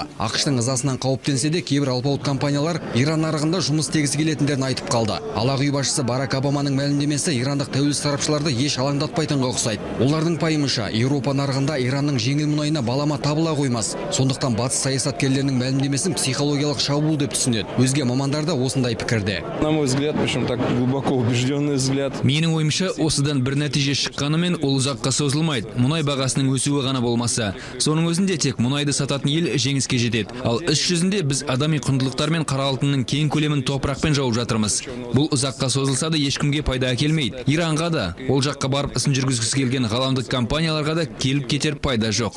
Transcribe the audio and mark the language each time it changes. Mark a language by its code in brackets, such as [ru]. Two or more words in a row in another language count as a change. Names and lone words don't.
[kk] ақш-тың ызасынан қауіптенсе де, кейбір алпауыт компаниялар Иран нарығында жұмыс істегісі келетіндерін айтып қалды. Ал Ақ үй басшысы Барак Обаманың мәлімдемесі ирандық тәуелсіз сарапшыларды еш алаңдатпайтынға ұқсайды. Олардың пайымынша, Еуропа нарығында Иранның жеңіл мұнайына балама табыла қоймас. Сондықтан батыс саясаткерлерінің мәлімдемесін психологиялық шабуыл деп түсінеді. Өзге мамандар да осындай пікірде. [ru] На мой взгляд, причем так глубоко убежденный взгляд. [kk] Менің ойымша, осыдан бір нәтиже шыққанымен ол ұзаққа созылмайды. Мұнай бағасының өсуі ғана болмаса, соның өзінде тек мұнайды сататын ел жеңіске жетеді. Ал іс жүзінде біз адами құндылықтар мен қара алтынның кең көлемін топырақпен жауып жатырмыз. Бұл ұзаққа созылса да ешкімге пайда әкелмейді. Иранға да, ол жаққа барып ісін жүргізгісі келген ғаламдық компанияларға да келіп кетер пайда жоқ.